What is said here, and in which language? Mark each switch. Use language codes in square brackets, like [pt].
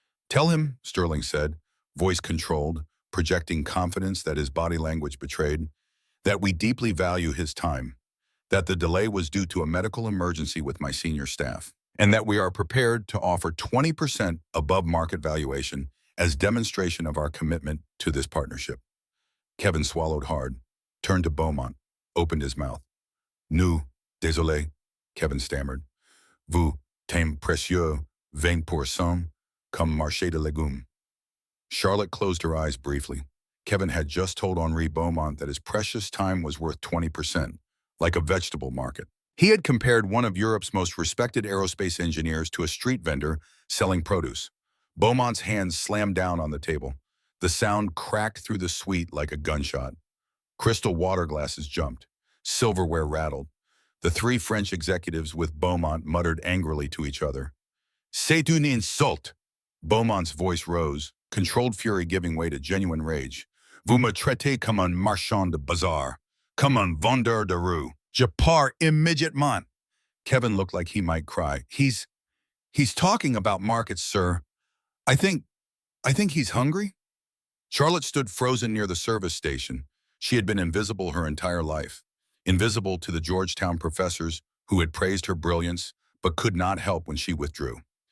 [en] Tell him, Sterling said, voice controlled, projecting confidence that his body language betrayed, that we deeply value his time, that the delay was due to a medical emergency with my senior staff, and that we are prepared to offer 20% above market valuation as demonstration of our commitment to this partnership. Kevin swallowed hard, turned to Beaumont, opened his mouth. [fr] Nous, désolé, [en] Kevin stammered. [fr] Vous, temps précieux, 20%, comme marché de légumes. [en] Charlotte closed her eyes briefly. Kevin had just told Henri Beaumont that his precious time was worth 20%, like a vegetable market. He had compared one of Europe's most respected aerospace engineers to a street vendor selling produce. Beaumont's hands slammed down on the table. The sound cracked through the suite like a gunshot. Crystal water glasses jumped. Silverware rattled. The three French executives with Beaumont muttered angrily to each other. [fr] C'est une insulte! [en] Beaumont's voice rose, controlled fury giving way to genuine rage. [fr] Vous me traitez comme un marchand de bazar, comme un vendeur de rue. Je pars immédiatement. [en] Kevin looked like he might cry. He's talking about markets, sir. I think he's hungry? Charlotte stood frozen near the service station. She had been invisible her entire life. Invisible to the Georgetown professors who had praised her brilliance but could not help when she withdrew.